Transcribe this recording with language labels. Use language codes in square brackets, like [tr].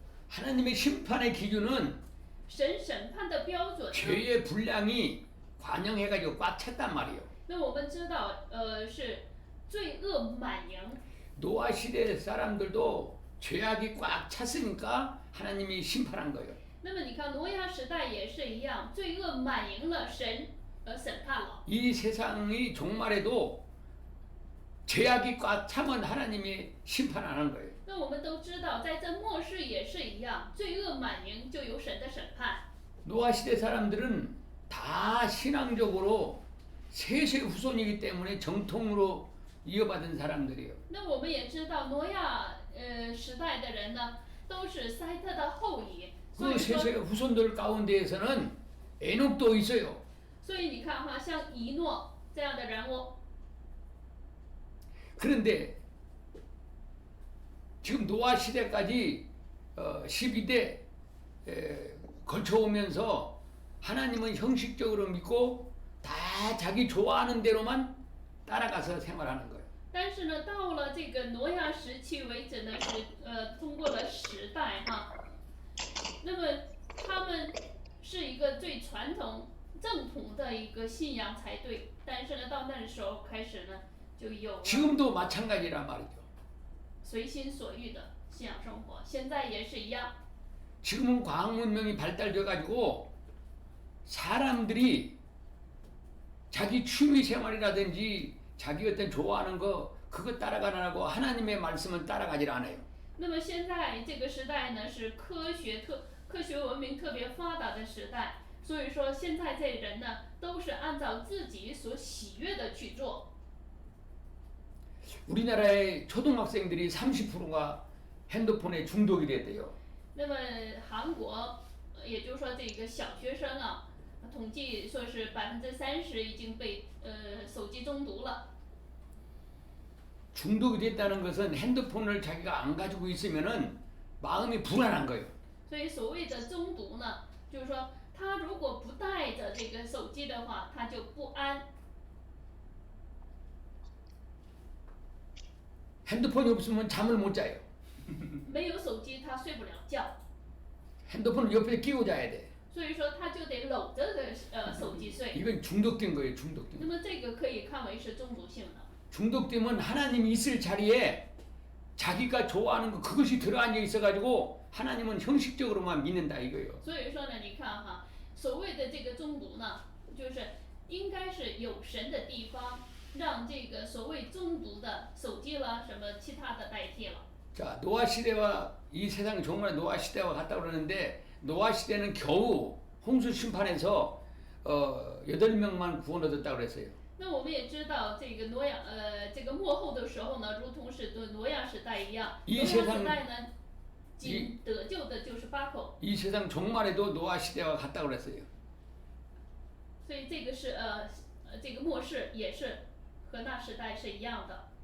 [ko] 하나님의 심판의 기준은 [zh] 神审判的标准呢。 [ko] 죄의 분량이 관영해가지고 꽉 찼단 말이에요. [zh] 那我们知道，是罪恶满盈。 [ko] 노아 시대 사람들도 죄악이 꽉 찼으니까 하나님이 심판한 거예요. [zh] 那么你看挪亚时代也是一样，罪恶满盈了，神审判了。 [ko] 이 세상이 종말에도 죄악이 꽉 차면 하나님이 심판 안 하는 거예요. [zh] 那我们都知道，在这末世也是一样，罪恶满盈就有神的审判。 [ko] 노아 시대 사람들은 다 신앙적으로 셋의 후손이기 때문에 정통으로 이어받은 사람들이에요. [zh] 那我们也知道，挪亚时代的人呢，都是塞特的后裔，所 [ko] 그 [zh] 以说， [ko] 셋의 후손들 가운데에서는 에녹도 있어요. [zh] 所以你看哈，像以诺这样的人物， [ko] 그런데 지금 노아 시대까지 12대 걸쳐오면서 하나님은 형식적으로 믿고 다 자기 좋아하는 대로만 따라가서 생활하는 거예요. [zh] 但是呢，到了这个挪亚时期为止呢，是通过了时代哈，那么他们是一个最传统正统的一个信仰才对，但是呢，到那时候开始呢，就有了 [ko] 지금도 마찬가지란 말이죠. [zh] 随心所欲的信仰生活，现在也是一样。 [ko] 지금은 과학 문명이 발달돼 가지고 사람들이 자기 취미 생활이라든지 자기 어떤 좋아하는 거 그거 따라가느라고 하나님의 말씀은 따라가질 않아요. [zh] 那么现在这个时代呢，是科学文明特别发达的时代，所以说现在这人呢，都是按照自己所喜悦的去做。 [ko] 우리나라의 초등학생들이 30%가 핸드폰에 중독이 됐대요. [zh] 那么韩国，也就是说这个小学生啊，统计说是30%已经被手机中毒了。 [ko] 중독이 됐다는 것은 핸드폰을 자기가 안 가지고 있으면은 마음이 불안한 거예요. [zh] 所以所谓的中毒呢，就是说他如果不带着这个手机的话，他就不安。 [ko] 핸드폰이 없으면 잠을 못 자요. [zh] 没有手机他睡不了觉， [ko] 핸드폰을 옆에 끼고 자야 돼. [zh] 所以说他就得搂着手机睡。 [ko] 이건 중독된 거예요. 중독된 [zh] 那 [ko] 거. [zh] 么这个可以看为是中毒性的。 [ko] 중독되면 하나님이 있을 자리에 자기가 좋아하는 거 그것이 들어앉아 있어가지고 하나님은 형식적으로만 믿는다 이거예요. [zh] 所以说呢，你看哈，所谓的这个中毒呢，就是应该是有神的地方，让这个所谓中毒的手机啦什么其他的代替了。 [ko] 자, 노아 시대와 이 세상 정말 노아 시대와 같다 그러는데 노아 시대는 겨우 홍수 심판에서 8명만 구원 얻었다 그랬어요. [zh] 那我们也知道，这个挪亚这个末后的时候呢，如同是挪亚时代一样，挪亚时代呢，仅得救的就是8口。 [ko] 이 세상 종말에도 노아 시대와 같다 그랬어요. [zh] 所以这个是这个末世也是和那时代是一样的。